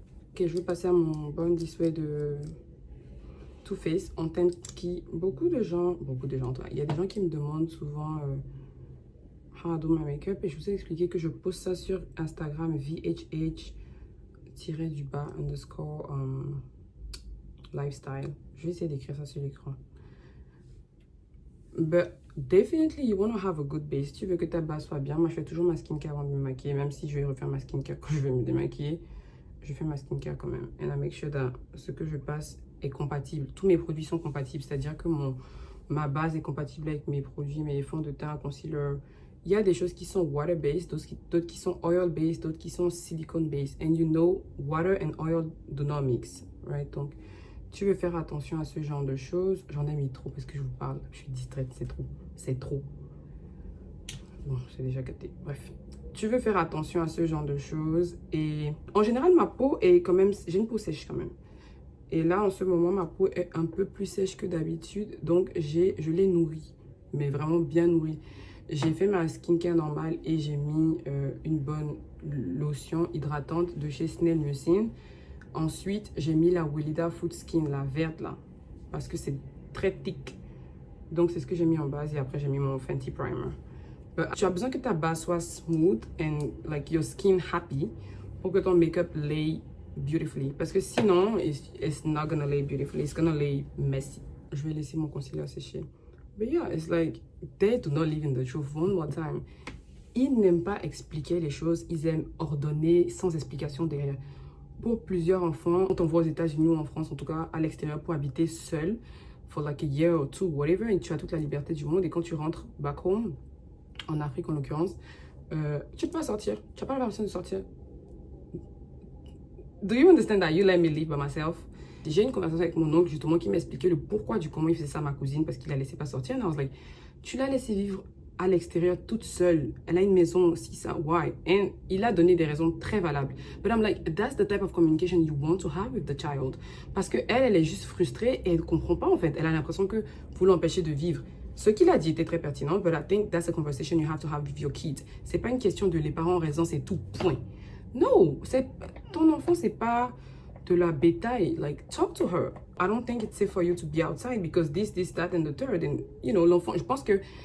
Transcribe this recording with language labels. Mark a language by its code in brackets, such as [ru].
[fr] Ok, je vais passer à mon Born This Way de Too Faced, en thème qui, beaucoup de gens, il y a des gens qui me demandent souvent [en] how I do my makeup, [fr] et je vous ai expliqué que je poste ça sur Instagram, VHH_lifestyle. Je vais essayer d'écrire ça sur l'écran. [en] But definitely you want to have a good base. [fr] Tu veux que ta base soit bien. Moi, je fais toujours ma skincare avant de me maquiller. Même si je vais refaire ma skincare quand je vais me démaquiller, je fais ma skincare quand même. [en] And I make sure that [fr] ce que je passe est compatible. Tous mes produits sont compatibles. C'est-à-dire que ma base est compatible avec mes produits, mes fonds de teint, concealer. Il y a des choses qui sont water-based, d'autres qui sont oil-based, d'autres qui sont silicone-based. [en] And you know, water and oil do not mix. Right? [fr] Donc, tu veux faire attention à ce genre de choses. J'en ai mis trop parce que je vous parle. Je suis distraite, c'est trop. C'est trop. Bon, c'est déjà capté. Bref. Tu veux faire attention à ce genre de choses. Et en général, ma peau est quand même... J'ai une peau sèche quand même. Et là, en ce moment, ma peau est un peu plus sèche que d'habitude. Donc, je l'ai nourrie. Mais vraiment bien nourrie. J'ai fait ma skincare normale et j'ai mis une bonne lotion hydratante de chez Snail Mucin. Ensuite, j'ai mis la Weleda Food Skin, la verte là, parce que c'est très thick. Donc, c'est ce que j'ai mis en base et après, j'ai mis mon Fenty Primer. Tu as besoin que ta base soit [en] smooth and like your skin happy [fr] pour que ton make-up [en] lay beautifully. [fr] Parce que sinon, [en] it's not gonna lay beautifully, it's gonna lay messy. [fr] Je vais laisser mon concealer sécher. [en] But yeah, it's like, they do not live in the truth. One more time. [fr] Ils n'aiment pas expliquer les choses, ils aiment ordonner sans explication derrière. Pour plusieurs enfants, quand on va aux États-Unis ou en France, en tout cas à l'extérieur, pour habiter seul, [en] for like a year or two, whatever, [fr] et tu as toute la liberté du monde. Et quand tu rentres [en] back home, [fr] en Afrique en l'occurrence, tu ne peux pas sortir. Tu n'as pas la permission de sortir. [en] Do you understand that you let me live by myself? [fr] J'ai une conversation avec mon oncle justement qui m'expliquait le pourquoi du comment il faisait ça à ma cousine parce qu'il la laissait pas sortir. [en] And I was like, [fr] tu l'as laissé vivre à l'extérieur toute seule. Elle a une maison aussi, ça, [en] why? [fr] And il a donné des raisons très valables. [en] But I'm like, that's the type of communication you want to have with the child. [fr] Parce que elle est juste frustrée et elle comprend pas en fait. Elle a l'impression que vous l'empêchez de vivre. Ce qu'il a dit était très pertinent, [en] but I think that's a conversation you have to have with your kids. [fr] C'est pas une question de les parents ont raison, c'est tout, point. [en] No, [fr] ton enfant, c'est pas de la bétail. [en] Like, talk to her. I don't think it's safe for you to be outside because this, that, and the third. And, you know, [fr] l'enfant, je pense que